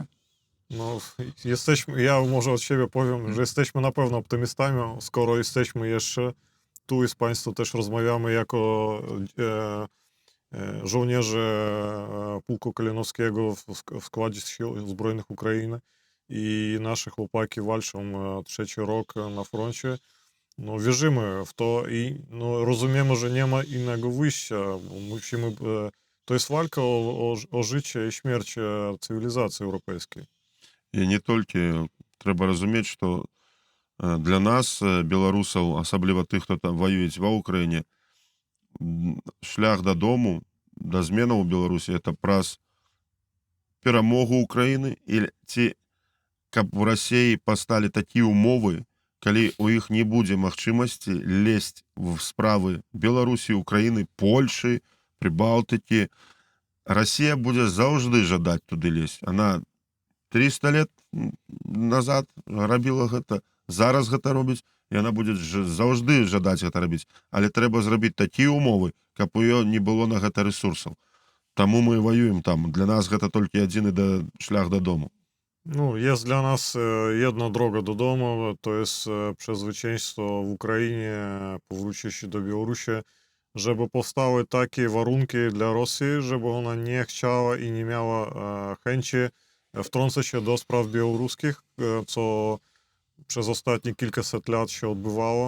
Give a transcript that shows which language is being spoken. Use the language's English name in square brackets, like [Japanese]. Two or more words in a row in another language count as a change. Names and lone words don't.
[Polish] No, ja może od siebie powiem, że jesteśmy na pewno optymistami, skoro jesteśmy jeszcze tu i z Państwem też rozmawiamy jako żołnierze Pułku Kalinowskiego w składzie Sił Zbrojnych Ukrainy i nasze chłopaki walczą 3 rok na froncie. No, wierzymy w to i no, rozumiemy, że nie ma innego wyjścia. Musimy, to jest walka o życie i śmierć cywilizacji europejskiej. [Belarusian] І не толькі трэба разумець, што для нас, беларусаў, асабліва тых, хто там ваююць ва Ўкраіне, шлях дадому, да зменаў у Беларусі, это праз перамогу Украіны, і ці каб у Расіі пасталі такія ўмовы, калі у іх не будзе магчымасці лезть в справы Беларусі, Украіны, Польшы, Прыбалтыкі, Расія будзе заўжды жадаць туды лезть. [Russian] Она 300 лет назад [Belarusian] рабіла гэта, зараз гэта робіць, і яна будзе заўжды жадаць гэта рабіць. Але трэба зрабіць такія ўмовы, каб у ёй не было на гэта ресурсаў. Таму мы ваюем там. Для нас гэта толькі адзіны шлях дадому. [Polish] No, jest dla nas jedna droga do domu, to jest przez zwycięstwo w Ukrainie, powrócić się do Białorusi, żeby powstały takie warunki dla Rosji, żeby ona nie chciała i nie miała chęci wtrącać się do spraw białoruskich, co przez ostatnie kilkaset lat się odbywało.